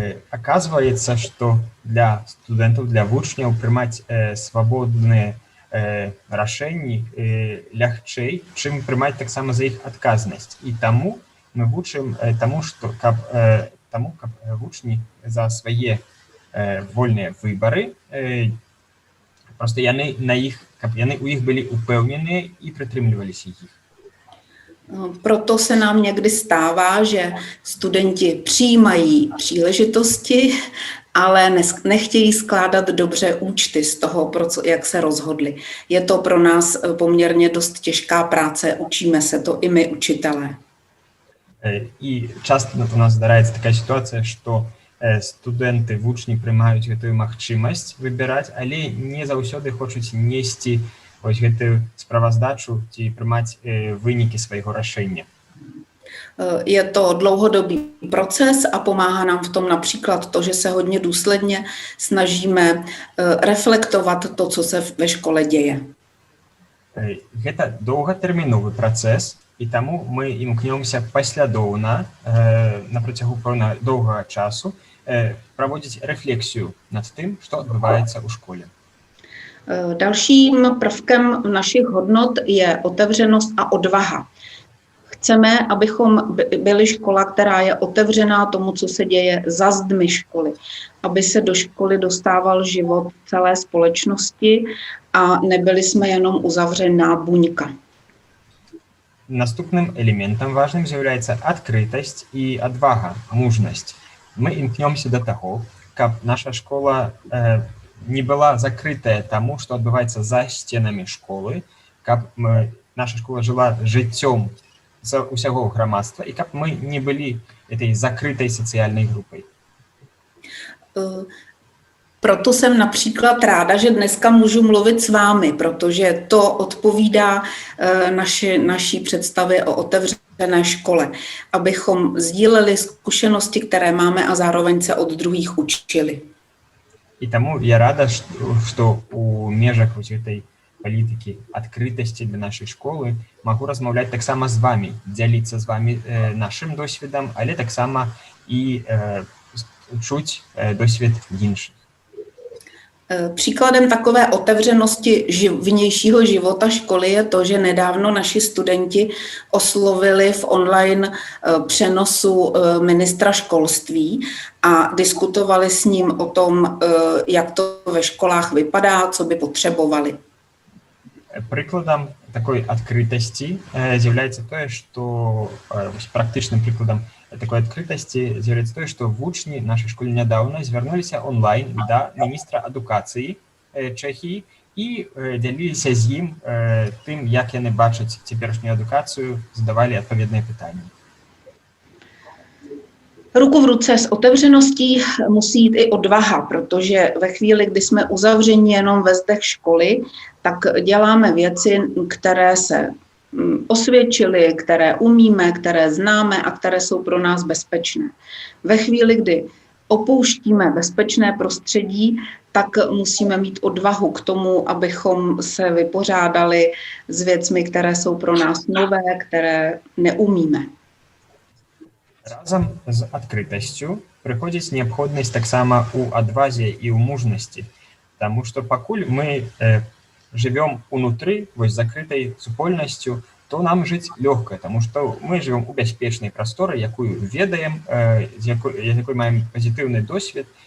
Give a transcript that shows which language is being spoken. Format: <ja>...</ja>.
<be>Оказывается, што для студэнтаў, для вучняў прымаць свабодныя рашэнні лягчэй, чым прымаць таксама за іх адказнасць. І таму мы вучым таму, што каб вучні за свае вольныя выбары, проста яны на іх, каб яны у іх былі упэўненыя і прытрымліваліся іх.</be> <cs>Proto se nám někdy stává, že studenti přijímají příležitosti, ale nechtějí skládat dobře účty z toho, jak se rozhodli. Je to pro nás poměrně dost těžká práce, učíme se to i my, učitelé.</cs> <be>І часто у нас здараецца такая сітуацыя, што студэнты, вучні прымаюць гэтую магчымасць выбіраць, але не заўсёды хочуць несці ось гэтую справаздачу ці прымаць вынікі свайго рашэння.</be> <cs>Je to dlouhodobý proces a pomáhá nám v tom například to, že se hodně důsledně snažíme reflektovat to, co se ve škole děje.</cs> <be>Гэта доўгатэрміновы працэс, і таму мы імкнёмся паслядоўна на працягу пэўна доўгага часу праводзіць рэфлексію над тым, што адбываецца ў школе.</be> <cs>Dalším prvkem našich hodnot je otevřenost a odvaha. Chceme, abychom byli škola, která je otevřená tomu, co se děje za zdmi školy, aby se do školy dostával život celé společnosti a nebyli jsme jenom uzavřená buňka.</cs> <be>Наступным элементам важным з'яўляецца адкрытасць і адвага, мужнасць. Мы імкнёмся да таго, каб наша школа не была закрытая таму, што адбываецца за сценамі школы, каб наша школа жыла жыццём усяго грамадства і каб мы не былі этой закрытай сацыяльнай групай.</be> <cs>Proto jsem například ráda, že dneska můžu mluvit s vámi, protože to odpovídá naší představě o otevřené škole, abychom sdíleli zkušenosti, které máme a zároveň se od druhých učili.</cs> <be>І таму я рада, што у межах гэтай палітыкі адкрытасці для нашай школы магу размаўляць таксама з вамі, дзяліцца з вамі нашым досведам, але таксама і чуць досвед іншых.</be> <cs>Příkladem takové otevřenosti vnějšího života školy je to, že nedávno naši studenti oslovili v online přenosu ministra školství a diskutovali s ním o tom, jak to ve školách vypadá, co by potřebovali.</cs> <be>Прыкладам такой адкрытасці з'яўляецца тое, што практычным прыкладам такой адкрытасці з'яўляецца тое, што вучні нашай школы нядаўна звярнуліся онлайн да міністра адукацыі Чэхіі і дзяліліся з ім тым, як яны бачаць цяперашнюю адукацыю, задавалі адпаведныя пытанні.</be> <cs>Ruku v ruce s otevřeností musí jít i odvaha, protože ve chvíli, kdy jsme uzavřeni jenom ve zdech školy, tak děláme věci, které se osvědčily, které umíme, které známe a které jsou pro nás bezpečné. Ve chvíli, kdy opouštíme bezpečné prostředí, tak musíme mít odvahu k tomu, abychom se vypořádali s věcmi, které jsou pro nás nové, které neumíme.</cs> <be>Разам з адкрытасцю прыходзіць неабходнасць таксама ў адвазе і ў мужнасці, таму што пакуль мы жывём унутры вось закрытай супольнасцю, то нам жыць лёгка, таму што мы жывём у бяспечнай прасторы, якую ведаем, з якой маем пазітыўны досвед.</be>